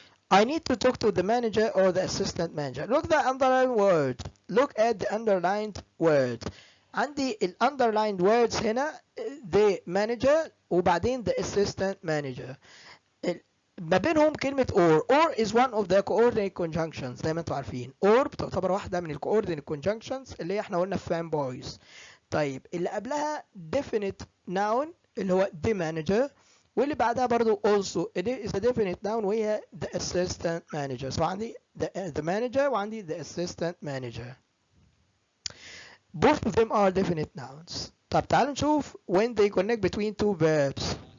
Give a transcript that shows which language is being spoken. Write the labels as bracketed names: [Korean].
[English] I need to talk to the manager or the assistant manager. Look the underlined word. Look at the underlined word. [Arabic] عندي ال [English] underlined words [Arabic] هنا [English] the manager [Arabic] وبعدين [English] the assistant manager. [Arabic] ما بينهم كلمة [English] or is one of the coordinate conjunctions [Arabic] زي ما انتم عارفين. or بتعتبر واحدة من ال coordinate conjunctions اللي احنا قلنا في fanboys. طيب اللي قبلها [English] definite noun [Arabic] اللي هو [English] the manager [Arabic] واللي بعدها برضو [English] also it is a definite noun [Arabic] وهي [English] the assistant manager. so [Arabic] عندي [English] the manager [Arabic] وعندي [English] the assistant manager. Both of them are definite nouns. [Arabic] طب تعالوا نشوف [English] when they connect between two verbs.